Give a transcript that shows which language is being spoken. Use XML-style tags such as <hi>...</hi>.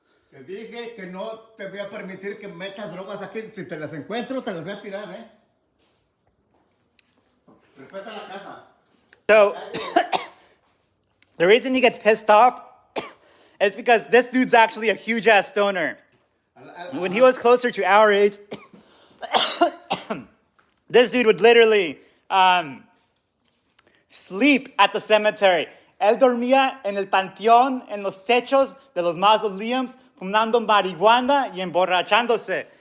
<es>Te dije que no te voy a permitir que metas drogas aquí. Si te las encuentro, te las voy a tirar, ¿eh? Respeta la casa.</es> <en>So, the reason he gets pissed off is because this dude's actually a huge ass stoner. When he was closer to our age, this dude would literally sleep at the cemetery.</en> <es>Él dormía en el panteón, en los techos de los mausoleums, fumando marihuana y emborrachándose.</es>